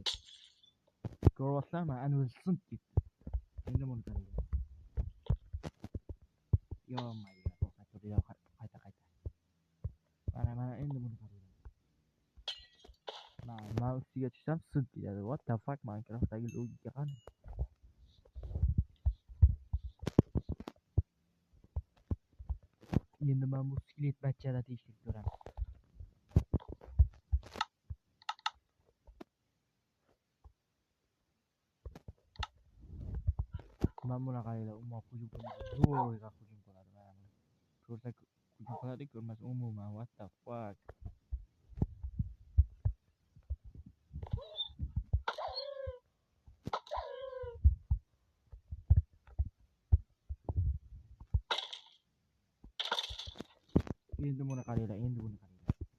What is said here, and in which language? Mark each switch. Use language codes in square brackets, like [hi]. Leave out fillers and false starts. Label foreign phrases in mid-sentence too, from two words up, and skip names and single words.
[uz] Ko'ryapsanmi? Ana o'zi sinib ketdi. Endi buni qaranglar. Yo'maydi. Qayta. Mana endi buni qaranglar. Mana ustiga tushsam sinib ketadi. [en] What the fuck, [uz] Minecraftdagi logika qani? Endi men bu skelet bachchada tekshirib ko'raman. Men buni qaranglar, umuman hujum qiladi. Zo'rg'a hujum qiladi mana buni. Ko'rsa hujum qiladi, ko'rmasa umuman [en] what the fuck. [uz] Endi buni qaranglar, endi buni qaranglar.